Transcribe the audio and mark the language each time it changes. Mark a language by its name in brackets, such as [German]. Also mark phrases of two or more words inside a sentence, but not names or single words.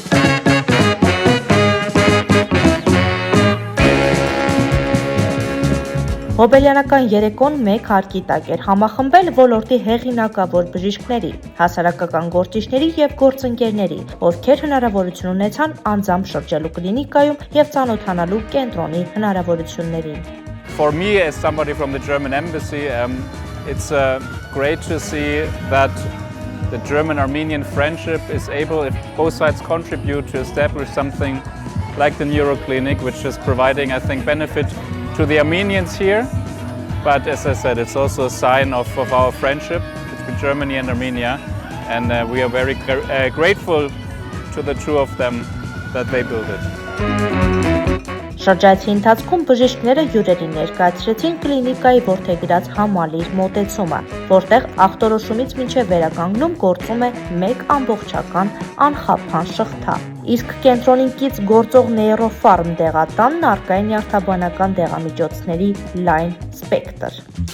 [Armenian] Հոբելյանական երեկոն մեկ հարկի տակ էր համախմբել ոլորտի հեղինակավոր բժիշկների, հասարակական գործիչների և գործընկերների, ովքեր հնարավորություն ունեցան անձամբ շրջելու կլինիկայում և ծանոթանալու կենտրոնի հնարավորություններին։ [English] For me, as somebody from the German embassy, it's great to see that the German-Armenian friendship is able, if both sides contribute, to establish something like the Neuroclinic, which is providing, I think, benefit to the Armenians here, but as I said, it's also a sign of our friendship between Germany and Armenia, and we are very grateful to the two of them that they built it. [Armenian] Շրջայցի ընթացքում բժիշկները հյուրերին ներկայացրեցին կլինիկայի որդեգրած համալիր մոտեցումը, որտեղ ախտորոշումից մինչև վերականգնում գործում է մեկ ամբողջական անխափան շղթա։ Իսկ կենտրոնին կից գործող նեյրոֆարմ դեղատանն առկա է նյարդաբանական դեղամիջոցների լայն սպեկտր։